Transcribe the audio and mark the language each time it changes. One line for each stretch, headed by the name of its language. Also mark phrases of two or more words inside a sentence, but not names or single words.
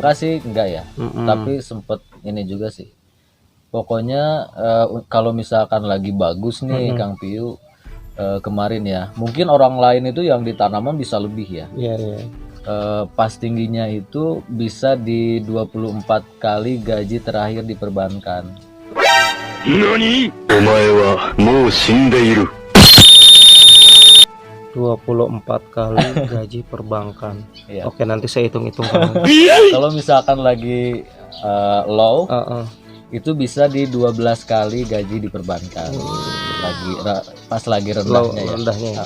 Indonesian: angka sih enggak ya, tapi sempet ini juga sih, pokoknya kalau misalkan lagi bagus nih Kang Piu, kemarin ya, mungkin orang lain itu yang di tanaman bisa lebih ya. Pas tingginya itu bisa di 24 kali gaji terakhir di perbankan. NANI?
Japanese: お前はもう死んでいる.
Indonesian: 24 kali gaji perbankan. Iya. Oke, nanti saya hitung-hitung Kang. Kalau misalkan lagi low, itu bisa di 12 kali gaji di perbankan. Pas lagi rendahnya ya.